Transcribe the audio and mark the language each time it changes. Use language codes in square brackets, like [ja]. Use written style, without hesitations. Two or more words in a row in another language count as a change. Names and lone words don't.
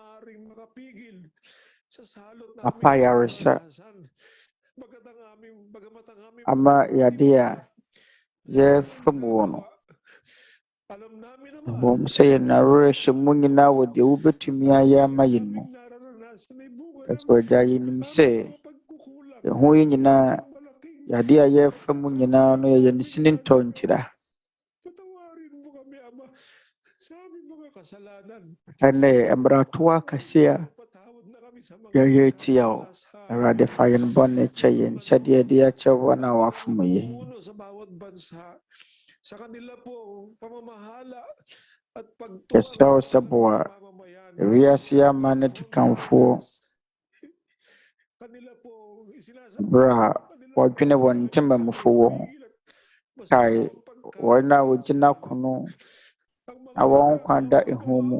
[ak] apa yaresa ama yadeɛ a yɛfam wɔ no bom sɛ yɛn awerɛ hyɛ mu nyinaa wɔ deɛ wobɛtumi ayɛ ama yɛn mu ɛsɛ Agya yɛnim sɛ yɛn ho yi nyinaa yadeɛ a yɛfa mu nyinaa no yɛyɛ ne sini ntɔ ntira ɛnɛ mmaratoa akɛse a yɛyɛ tia wo Awurade fa yɛn bɔne kyɛ yɛn sɛdeɛ yɛde akyɛ wɔn a wɔafom yɛn [tl] sa kanila po pamamahala at pagtuwang [ak] Yɛsrɛ wo sɛ boa wiase aman di kamfoɔ berɛ a wɔdwene wɔn ntemamufo wɔ ho. Kae wɔn a wɔgyina kono na wɔn nkwa da ehu mu.